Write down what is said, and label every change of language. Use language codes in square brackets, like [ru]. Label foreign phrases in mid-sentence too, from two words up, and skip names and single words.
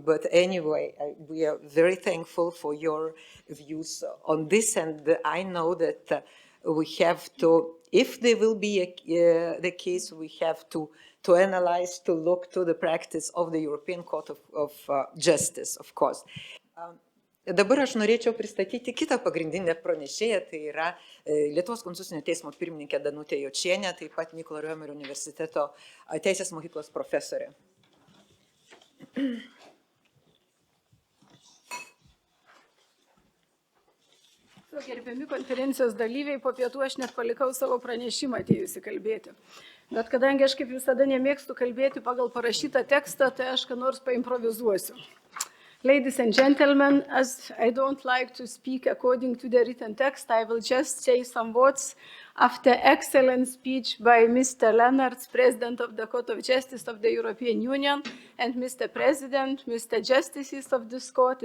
[en] But anyway, we are very thankful for your views on this, and I know that we have to, if there will be the case, we have to analyze, to look to the practice of the European Court of Justice, of course. [lt] Dabar aš norėčiau pristatyti kitą pagrindinę pranešėją, tai yra Lietuvos konstitucinio teismo pirmininkė Danutė Jočienė, taip pat Mykolo Romerio universiteto teisės mokyklos profesorė. Gerbiami konferencijos dalyviai, po pietų aš net palikau savo pranešimą atėjusi kalbėti. Bet kadangi aš kaip visada nemėgstu kalbėti pagal parašytą tekstą, tai aš ką nors paimprovizuosiu. [en] Ladies and gentlemen, as I don't like to speak according to the written text, I will just say some words after excellent speech by Mr. Lenaerts, President of the Court of Justice of the European Union, and Mr. President, Mr. Justices of this court.